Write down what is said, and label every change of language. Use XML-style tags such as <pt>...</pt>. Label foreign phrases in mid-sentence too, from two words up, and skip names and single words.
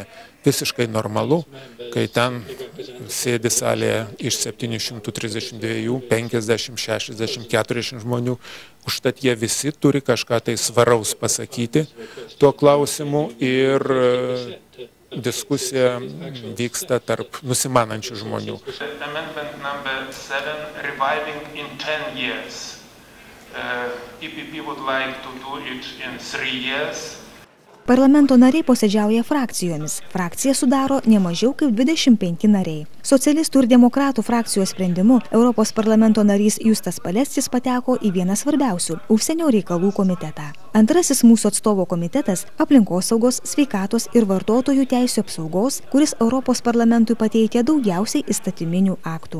<lt>Visiškai normalu, kai ten sėdi salėje iš 732, 50, 60, 40 žmonių, užtat jie visi turi kažką tai svaraus pasakyti tuo klausimu ir diskusija vyksta tarp nusimanančių žmonių.</lt> <en>Amendment number 7, reviving in 10 years. EPP would like to do it in 3 years.</en> <lt>Parlamento nariai posėdžiauja frakcijomis. Frakcija sudaro ne mažiau kaip 25 nariai. Socialistų ir demokratų frakcijos sprendimu Europos parlamento narys Justas Paleckis pateko į vieną svarbiausių – užsienio reikalų komitetą. Antrasis mūsų atstovo komitetas – aplinkosaugos, sveikatos ir vartotojų teisių apsaugos, kuris Europos parlamentui pateikia daugiausiai įstatyminių aktų.</lt>